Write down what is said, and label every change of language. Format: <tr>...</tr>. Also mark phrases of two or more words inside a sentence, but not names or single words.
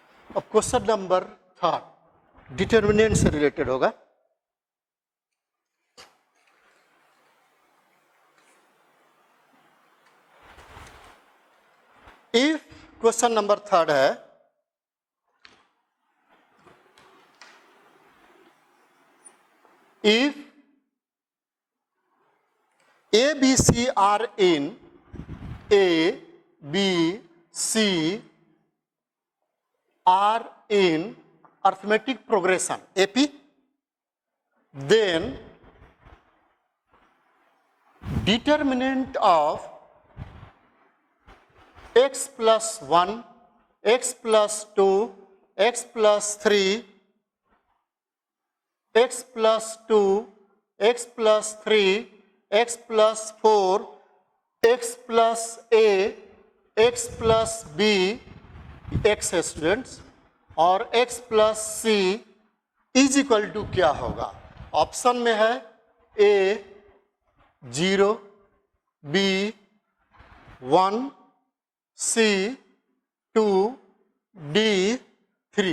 <hi>अब</hi> <en>question number 3 determinant</en> <hi>से रिलेटेड होगा।</hi> <en>if question number 3 है, if A, B, C are in A, B, C are in arithmetic progression AP, then determinant of x plus 1, x plus 2, x plus 3, x plus 2, x plus 3, x plus 4, x plus a, x plus b, x है स्टूडेंट्स, और x plus c is equal to</en> <hi>क्या होगा? ऑप्शन में है a 0, b 1, c 2, d 3।</hi>